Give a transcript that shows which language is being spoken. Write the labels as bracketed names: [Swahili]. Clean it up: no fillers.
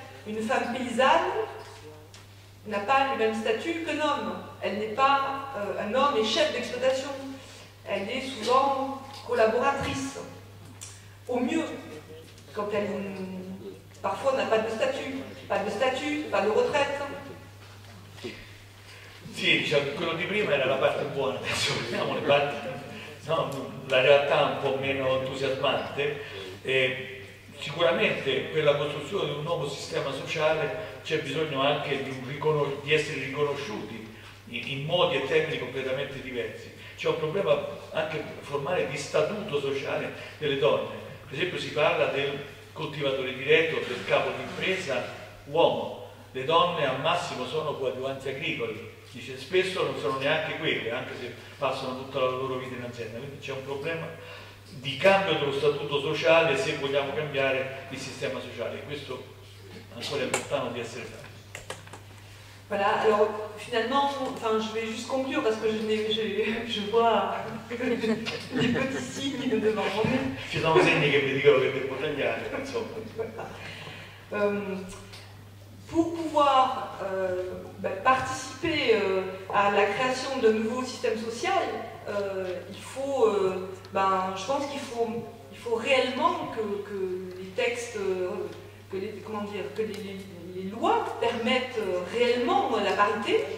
[French] Une femme paysanne n'a pas le même statut qu'un homme. Elle n'est pas un homme et chef d'exploitation. Elle est souvent collaboratrice. Au mieux, quand elle parfois n'a pas de statut, pas de retraite. [Italian] Sì, diciamo, quello di prima era la parte buona, adesso vediamo le parti, no, la realtà un po' meno entusiasmante. Sicuramente per la costruzione di un nuovo sistema sociale c'è bisogno anche di essere riconosciuti in modi e termini completamente diversi. C'è un problema anche formale di statuto sociale delle donne. Per esempio si parla del coltivatore diretto, del capo d'impresa uomo. Le donne al massimo sono coadiuvanti agricoli. Dice, spesso non sono neanche quelle, anche se passano tutta la loro vita in azienda. Quindi c'è un problema di cambio dello statuto sociale se vogliamo cambiare il sistema sociale. E questo ancora è lontano di essere fatto. [French] Voilà, alors finalement, enfin, je vais juste conclure parce que je vois les petits signes devant moi. [Italian] Ci sono segni che mi dicono che devo tagliare, insomma. [French] Pour pouvoir participer à la création de nouveaux systèmes sociaux, il faut, je pense qu'il faut réellement que les textes, que les lois permettent réellement la parité.